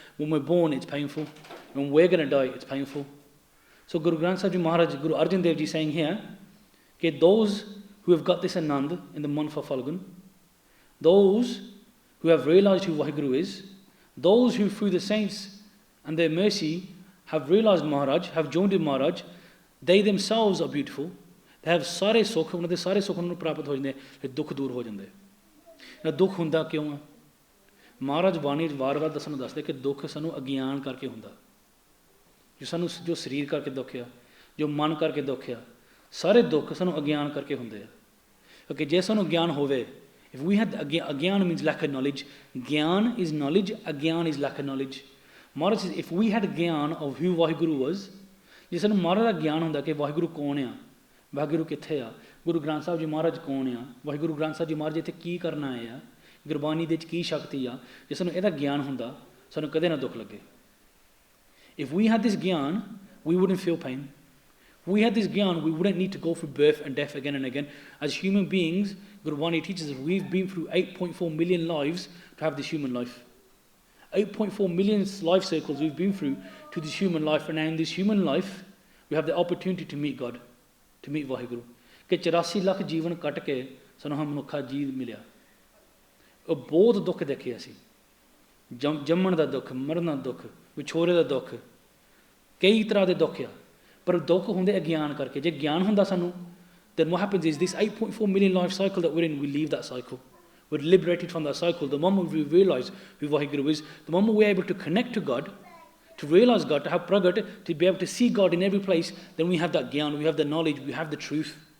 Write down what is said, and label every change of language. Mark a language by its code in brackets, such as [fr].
[en] When we're born, it's painful. When we're going to die, it's painful. So Guru Granth Sahib Ji Maharaj, Guru Arjan Dev Ji saying here, that those who have got this anand in the month of Phalgun, those who have realized who Vaheguru is, those who through the saints and their mercy have realized Maharaj, have joined with Maharaj, they themselves are beautiful. They have [pa] sare sukh, ਉਹਨਾਂ ਦੇ ਸਾਰੇ ਸੁੱਖ ਨੂੰ ਪ੍ਰਾਪਤ ਹੋ ਜਾਂਦੇ ਤੇ ਦੁੱਖ ਦੂਰ ਹੋ ਜਾਂਦੇ। ਨਾ ਦੁੱਖ ਹੁੰਦਾ ਕਿਉਂ ਆ? ਮਹਾਰਾਜ ਬਾਣੀ ਵਾਰ-ਵਾਰ ਦੱਸਣ ਦੱਸਦੇ ਕਿ ਦੁੱਖ ਸਾਨੂੰ ਅਗਿਆਨ ਕਰਕੇ ਹੁੰਦਾ। ਜੋ ਸਰੀਰ ਕਰਕੇ ਦੁੱਖ ਆ, ਜੋ ਮਨ ਕਰਕੇ ਦੁੱਖ ਆ, ਸਾਰੇ ਦੁੱਖ ਸਾਨੂੰ ਅਗਿਆਨ ਕਰਕੇ ਹੁੰਦੇ ਆ। ਕਿਉਂਕਿ ਜੇ ਸਾਨੂੰ ਗਿਆਨ ਹੋਵੇ, [en] if we had agyan means lack of knowledge. Gyan is knowledge, agyan is lack of knowledge. Maharaj says, if we had gyan of who Vaheguru was, [pa] ਜੇ ਸਾਨੂੰ ਮਹਾਰਾਜ ਦਾ ਗਿਆਨ ਹੁੰਦਾ ਕਿ ਵਾਹਿਗੁਰੂ ਕੌਣ ਆ, ਵਾਹਿਗੁਰੂ ਕਿੱਥੇ ਆ, ਗੁਰੂ ਗ੍ਰੰਥ ਸਾਹਿਬ ਜੀ ਮਹਾਰਾਜ ਕੌਣ ਆ, ਵਾਹਿਗੁਰੂ ਗ੍ਰੰਥ ਸਾਹਿਬ ਜੀ ਮਹਾਰਾਜ ਇੱਥੇ ਕੀ ਕਰਨ ਆਏ ਆ, ਗੁਰਬਾਣੀ ਦੇ ਵਿੱਚ ਕੀ ਸ਼ਕਤੀ ਆ, ਜੇ ਸਾਨੂੰ ਇਹਦਾ ਗਿਆਨ ਹੁੰਦਾ, ਸਾਨੂੰ ਕਦੇ ਨਾ ਦੁੱਖ ਲੱਗੇ। [en] If we had this gyan, we wouldn't feel pain. If we had this gyan, we wouldn't need to go through birth and death again and again. As human beings, Gurbani teaches us we've been through 8.4 million lives to have this human life. 8.4 million life cycles we've been through to this human life, and now in this human life, we have the opportunity to meet God, to meet Vaheguru. [pa] ਕਿ 84 ਲੱਖ ਜੀਵਨ ਕੱਟ ਕੇ ਸਾਨੂੰ ਮਨੁੱਖਾ ਜੀਵ ਮਿਲਿਆ। ਉਹ ਬਹੁਤ ਦੁੱਖ ਦੇਖੇ ਅਸੀਂ, ਜੰਮਣ ਦਾ ਦੁੱਖ, ਮਰਨ ਦਾ ਦੁੱਖ, ਵਿਛੋੜੇ ਦਾ ਦੁੱਖ, ਕਈ ਤਰ੍ਹਾਂ ਦੇ ਦੁੱਖ ਆ, ਪਰ ਦੁੱਖ ਹੁੰਦੇ ਅਗਿਆਨ ਕਰਕੇ। ਜੇ ਗਿਆਨ ਹੁੰਦਾ ਸਾਨੂੰ, [en] then what happens is this 8.4 million life cycle that we're in, we leave that cycle. We're liberated from that cycle. The moment we realize who Vaheguru is, the moment we're able to connect to God, to realize God, to have pragat, to be able to see God in every place, then we have that gyan, we have the knowledge, we have the truth.